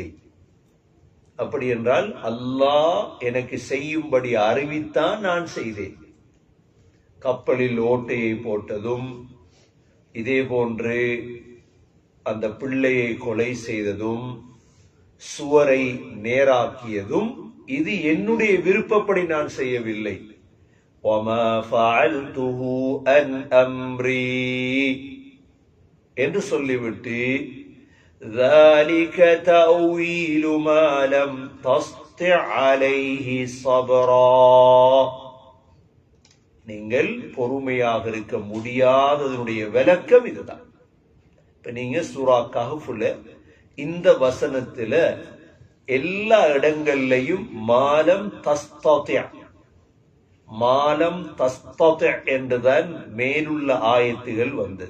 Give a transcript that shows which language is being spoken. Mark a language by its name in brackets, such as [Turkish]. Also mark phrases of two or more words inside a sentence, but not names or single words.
[Tamil] அப்படி என்றால் அல்லாஹ் எனக்கு செய்யும்படி அறிவித்தான் நான் செய்தேன். கப்பலில் ஓட்டையை போட்டதும் இதே போன்று அந்த பிள்ளையை கொலை செய்ததும் சுவரை நேராக்கியதும் இது என்னுடைய விருப்பப்படி நான் செய்யவில்லை. [Arabic] وَمَا فَعَلْتُهُ عَنْ أَمْرِي [Tamil] என்று சொல்லிவிட்டு [Arabic] ذَلِكَ تَأْوِيلُ مَا لَمْ تَسْطِعْ عَلَيْهِ صَبْرًا [Tamil] நீங்கள் பொறுமையாக இருக்க முடியாததனுடைய விளக்கம் இதுதான். இப்ப நீங்க சூரா கஹ்ஃப்ல இந்த வசனத்துல எல்லா இடங்கள்லையும் [Arabic] ما لم تسطع [Tamil] என்றுதான் மேலுள்ள ஆயத்துகள் வந்தது.